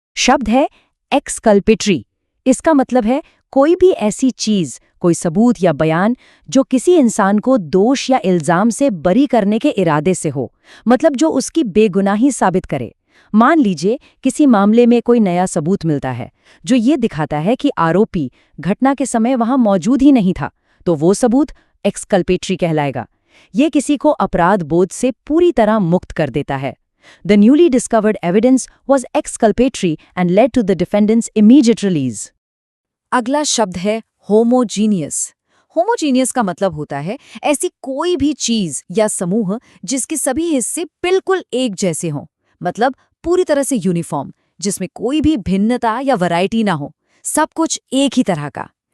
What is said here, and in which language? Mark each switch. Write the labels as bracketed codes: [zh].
[hi] शब्द है एक्सकल्पेटरी। इसका मतलब है कोई भी ऐसी चीज, कोई सबूत या बयान जो किसी इंसान को दोष या इल्जाम से बरी करने के इरादे से हो, मतलब जो उसकी बेगुनाही साबित करे। मान लीजिए किसी मामले में कोई नया सबूत मिलता है जो ये दिखाता है कि आरोपी घटना के समय वहां मौजूद ही नहीं था, तो वो सबूत एक्सकल्पेटरी कहलाएगा। ये किसी को अपराध बोध से पूरी तरह मुक्त कर देता है। [en] The newly discovered evidence was exculpatory and led to the defendant's immediate release. [hi] अगला शब्द है होमोजीनियस। होमोजीनियस का मतलब होता है ऐसी कोई भी चीज या समूह जिसके सभी हिस्से बिल्कुल एक जैसे हों, मतलब पूरी तरह से यूनिफॉर्म, जिसमें कोई भी भिन्नता या वैरायटी ना हो, सब कुछ एक ही तरह का।